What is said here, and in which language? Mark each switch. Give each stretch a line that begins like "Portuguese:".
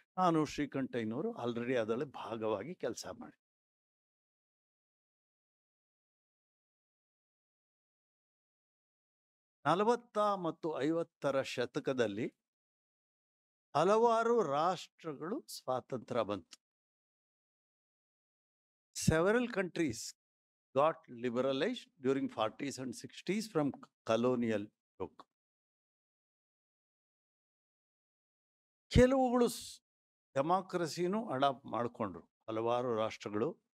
Kannada: ನಾನು ಶ್ರೀಕಂಠಯ್ಯನವರು ಆಲ್ರೆಡಿ ಅದರಲ್ಲಿ ಭಾಗವಾಗಿ ಕೆಲಸ ಮಾಡಿ. ನಲವತ್ತ ಮತ್ತು 50ರ ಶತಕದಲ್ಲಿ ಹಲವಾರು ರಾಷ್ಟ್ರಗಳು ಸ್ವಾತಂತ್ರ್ಯ ಬಂತು.
English: Several countries got liberalized during 40s and 60s from colonial yoke.
Kannada: ಕೆಲವುಗಳು ಡೆಮಾಕ್ರಸಿನೂ adapt ಮಾಡಿಕೊಂಡ್ರು ಹಲವಾರು ರಾಷ್ಟ್ರಗಳು.